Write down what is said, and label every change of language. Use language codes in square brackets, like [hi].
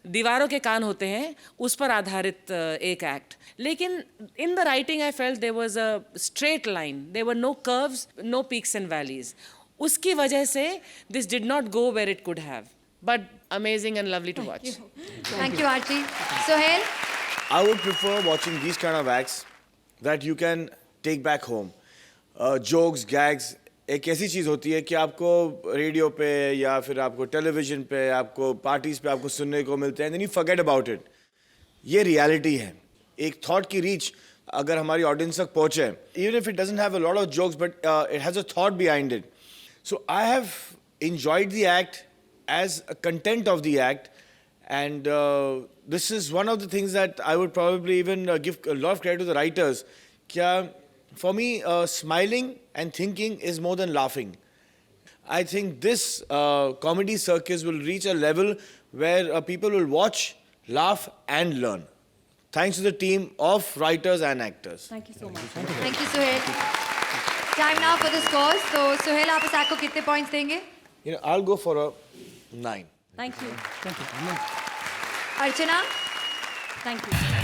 [hi] दीवारों के कान होते हैं, उस पर आधारित एक एक्ट, लेकिन [en] In the writing I felt there was a straight line, there were no curves, no peaks and valleys. [hi] उसकी वजह से [en] This did not go where it could have, but amazing and lovely to watch. Thank you Aarti. Sohail? I would prefer watching these kind of acts that you can take back home. Jokes, gags, [hi] एक ऐसी चीज़ होती है कि आपको radio पे या फिर आपको टेलीविजन पे, आपको पार्टीज पे आपको सुनने को मिलते हैं, [en] then you forget about it. [hi] ये रियलिटी है। एक थॉट की रीच अगर हमारी ऑडियंस तक पहुँचे, [en] even if it doesn't have a lot of jokes, but it has a thought behind it. So I have enjoyed the act as a content of the act, and this is one of the things that I would probably even give a lot of credit to the writers. क्या for me, smiling and thinking is more than laughing. I think this comedy circus will reach a level where people will watch, laugh, and learn. Thanks to the team of writers and actors. Thank you so much. Thank you Sohail. Time now for the scores. [hi] तो सोहेल, आप इस act को कितने points देंगे? [en] You know, I'll go for a 9. Thank you. Archana? Thank you.